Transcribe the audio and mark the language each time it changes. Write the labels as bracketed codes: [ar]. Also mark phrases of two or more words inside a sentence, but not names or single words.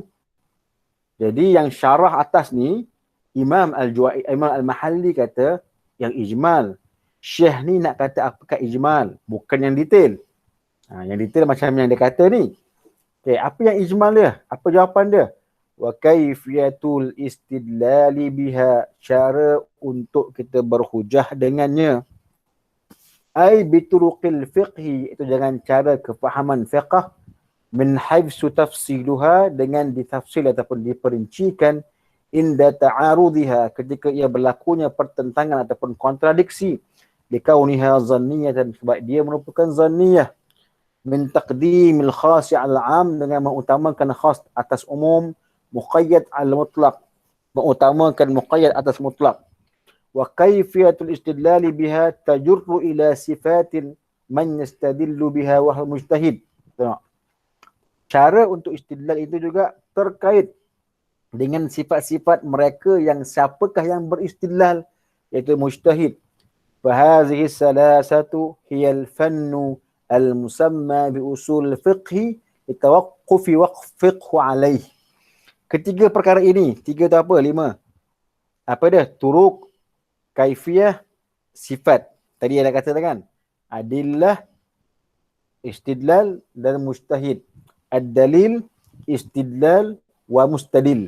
[ms] Jadi yang syarah atas ni Imam Al-Mahalli kata yang ijmal. Syekh ni nak kata apakah ijmal, bukan yang detail. Yang detail macam yang dia kata ni. Okay, apa yang ijmal dia? Apa jawapan dia? [ar] وكيفية الاستدلال بها, [ms] cara untuk kita berhujah dengannya. [ar] أي بطرق الفقه, [ms] itu dengan cara kefahaman fiqh, [ar] من حيث تفصيلها, [ms] dengan ditafsil ataupun diperincikan, [ar] عند تعارضها, [ms] ketika ia berlakunya pertentangan ataupun kontradiksi, [ar] لكونها ظنية, [ms] sebab dia merupakan zanniyah, [ar] من تقديم الخاص العام, [ms] dengan mengutamakan khas atas umum, [ar] المقيد المطلق, [ms] mengutamakan muqayyad atas mutlak. [ar] وكيفية الاستدلال بها تجر إلى صفة من يستدل بها وهو مجتهد. [ms] Tengok. Cara untuk istidlal itu juga terkait dengan sifat-sifat mereka yang siapakah yang beristidlal, iaitu mujtahid. [ar] فهذه الثلاثة هي الفن المسمى بأصول الفقه لتوقف الفقه عليه. [ms] Ketiga perkara ini, 3 tu apa? 5. Apa dia? Turuk, kaifiyah, sifat. Tadi ada kata kan? Adillah, istidlal dan mujtahid. [ar] الدليل، استدلال ومستدل.